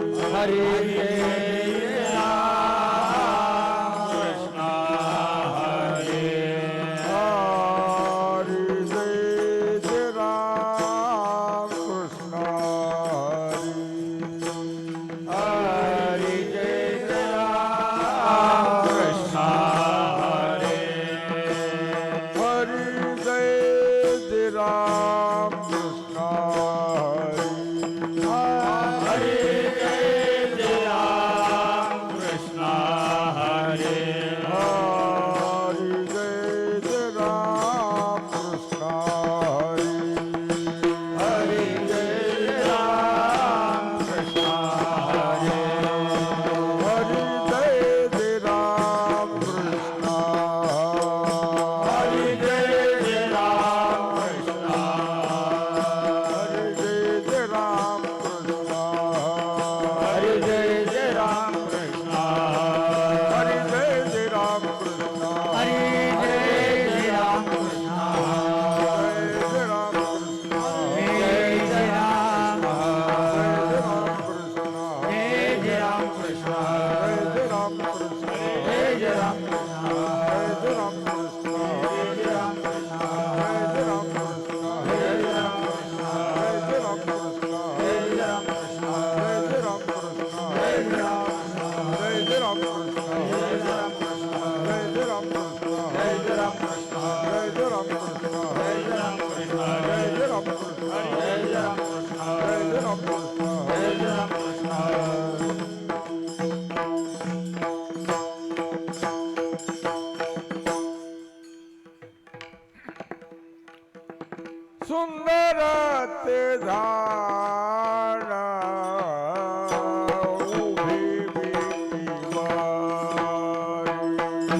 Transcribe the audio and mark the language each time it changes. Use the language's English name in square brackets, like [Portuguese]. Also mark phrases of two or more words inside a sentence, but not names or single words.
[Hindi] હરે हरे जय जय राम कृष्ण હરે જય જય રામ કૃષ્ણ हरि जय जय राम कृष्ण હરે જય જય રામ કૃષ્ણ હરે हरि जय जय राम कृष्ण હરે જય જય રામ કૃષ્ણ હરે हरि जय जय राम कृष्ण હરે જય જય રામ કૃષ્ણ हरि जय जय राम कृष्ण હરે જય જય રામ કૃષ્ણ हरि जय जय राम कृष्ण હરે જય જય રામ કૃષ્ણ जय जय राम कृष्ण જય જય રામ जय જય राम જય कृष्ण જય રામ કૃષ્ણ जय राम कृष्ण જય જય રામ કૃષ્ણ जय राम कृष्ण જય જય રામ કૃષ્ણ जय राम कृष्ण જય જય રામ કૃષ્ણ जय राम कृष्ण જય જય રામ કૃષ્ણ जय राम कृष्ण જય જય રામ કૃષ્ણ जय राम कृष्ण જય જય રામ કૃષ્ણ जय राम कृष्ण જય જય રામ કૃષ્ણ जय राम कृष्ण જય જય રામ કૃષ્ણ जय राम कृष्ण જય જય રામ કૃષ્ણ [Marathi] सुंदर ते झाड उभे विटीवारी.